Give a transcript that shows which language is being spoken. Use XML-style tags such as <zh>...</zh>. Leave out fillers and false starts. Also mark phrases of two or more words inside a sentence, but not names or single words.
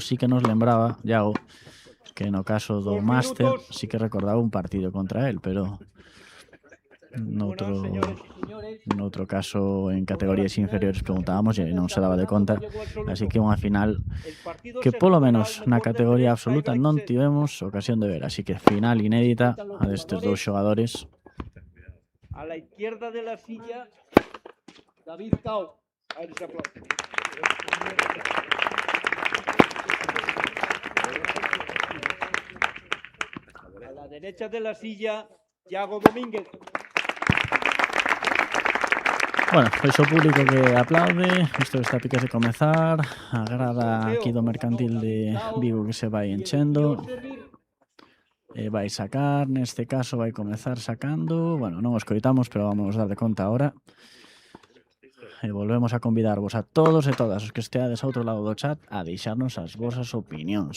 <gl>Sí que nos lembraba, Iago, que no caso do Máster sí que recordaba un partido contra él, pero noutro caso en categorías inferiores preguntábamos e non se daba de conta. Así que unha final que polo menos na categoría absoluta non tivemos ocasión de ver, así que final inédita a destes dous xogadores.</gl> <es>A la izquierda de la silla, David Cao. A ver ese aplauso. A la derecha de la silla, Iago Domínguez.</es> <gl>Bueno, pois o público que aplaude, isto está a piques de comezar, a grada aquí do Mercantil de Vigo que se vai enchendo, e vai sacar, neste caso vai comezar sacando, bueno, non os coitamos, pero vamos dar de conta ahora, e volvemos a convidarvos a todos e todas os que esteades ao outro lado do chat a deixarnos as vosas opinións.</gl>